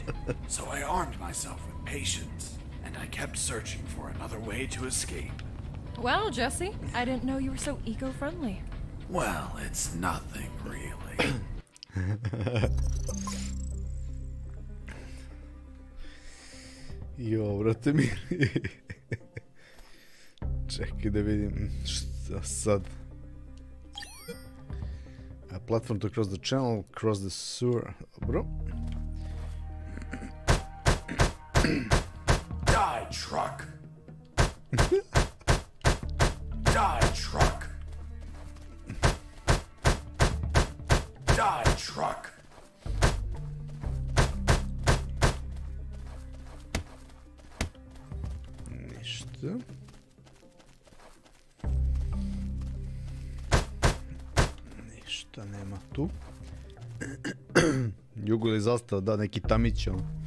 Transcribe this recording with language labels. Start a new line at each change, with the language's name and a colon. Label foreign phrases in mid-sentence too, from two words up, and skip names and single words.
English: So I armed myself with patience, and I kept searching for another way to escape. Well, Jesse, I didn't know you were so eco-friendly. Well, it's nothing really.
Serbian: Jo, brate mi. Čekaj da vidim šta sad.
English: A platform to cross the channel, cross the sewer.
Serbian: Dobro.
English: Die, truck! Die, truck! Die, truck!
Serbian: Ništa. Ništa nema tu. Jugo je zastao, da, neki tamić on.